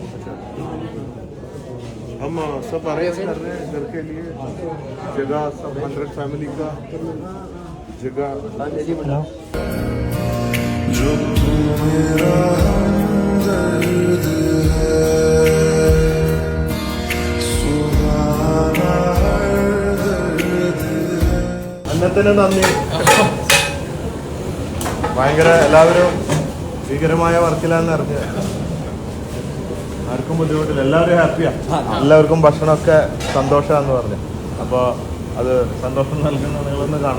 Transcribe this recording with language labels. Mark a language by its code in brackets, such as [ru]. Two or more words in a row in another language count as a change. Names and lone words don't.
[hi] हम सब अरेंज कर रहे हैं घर के लिए जगह, सब 100 फैमिली का जगह। जो तू मेरा हमदर्द है सुहाना हर दर्द है. [ml] അന്നത്തിന് നന്ദി. ഭയങ്കര എല്ലാവരും ഭീകരമായ വർക്കിലാന്ന് അറിഞ്ഞത്. ആർക്കും ബുദ്ധിമുട്ടില്ല, എല്ലാവരും ഹാപ്പിയാ. എല്ലാവർക്കും ഭക്ഷണമൊക്കെ സന്തോഷമാണെന്ന് പറഞ്ഞു. അപ്പോൾ അത് സന്തോഷം നൽകുന്ന നിങ്ങളൊന്ന് കാണാമെന്ന് വിചാരിച്ചു.